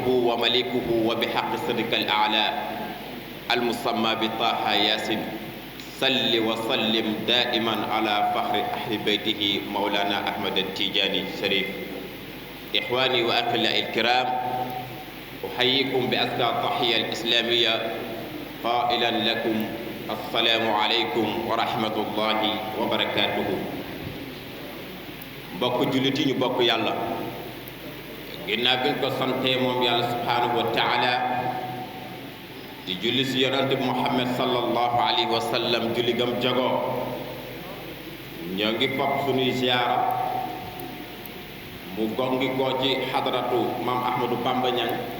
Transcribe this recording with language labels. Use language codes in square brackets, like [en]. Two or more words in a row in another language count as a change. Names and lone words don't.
[ar] وملكه وبحق صدق الأعلى المسمى بطه ياسين صل وسلم دائما على فخر أهل بيته مولانا أحمد التيجاني الشريف إخواني وأخواني الكرام أحييكم بأزكى التحية الإسلامية قائلا لكم السلام عليكم ورحمة الله وبركاته [wo] mbokk jullit yi ñu bokk yàlla ginnaaw bi ñu ko santee moom yàlla [ar] سبحانه وتعالى [wo] di julli si yonante bi Muhammad [ar] صلى الله عليه وسلم [wo] julli gam jagoo ñoo ngi fopp sunuy ziyaara mu gongi koo ci xadaratu maam Ahmadou Bamba Niang